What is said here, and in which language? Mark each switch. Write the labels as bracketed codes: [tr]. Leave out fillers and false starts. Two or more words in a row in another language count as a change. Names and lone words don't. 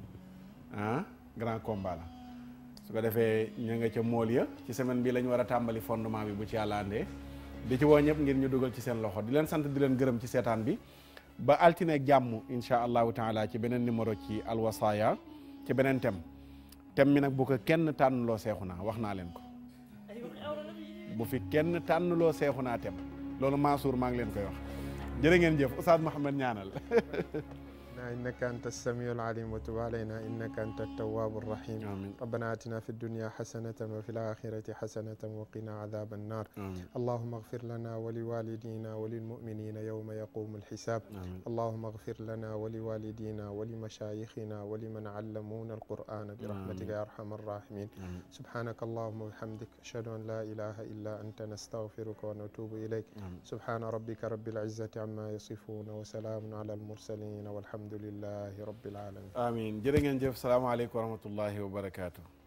[fr] grand combat [wo] la su ko defee ña nga ca mool ya ci semaine bi lañ war a tàmbali fondement bi bu ci yàlla andee di ci woo ñëpp ngir ñu dugal ci seen loxo di leen sant di leen gërëm ci seetaan bi ba altine ak jàmm [ar] إن شاء الله تعالى [wo] ci beneen numéro ci alwasaaya ci beneen thème mi nag bu ko kenn tànnloo seexu naa wax naa leen ko bu fi kenn tànnloo seexu naa thème loolu Mansour maa ngi leen koy wax jërë ngeen jëf Oustaz Mouhamed ñaanal [ar] إنك أنت السميع العليم وتب علينا إنك أنت التواب الرحيم آمين. ربنا آتنا في الدنيا حسنة وفي الآخرة حسنة وقنا عذاب النار آمين. اللهم اغفر لنا ولوالدينا وللمؤمنين يوم يقوم الحساب آمين. اللهم اغفر لنا ولوالدينا ولمشايخنا ولمن علمونا القرآن برحمتك يا أرحم الراحمين آمين. سبحانك اللهم وبحمدك أشهد أن لا إله إلا أنت نستغفرك ونتوب إليك آمين. سبحان ربك رب العزة عما يصفون وسلام على المرسلين والحمد الحمد لله رب العالمين amin [wo] jërë ngeen jëf [ar] السلام عليكم ورحمة الله وبركاته.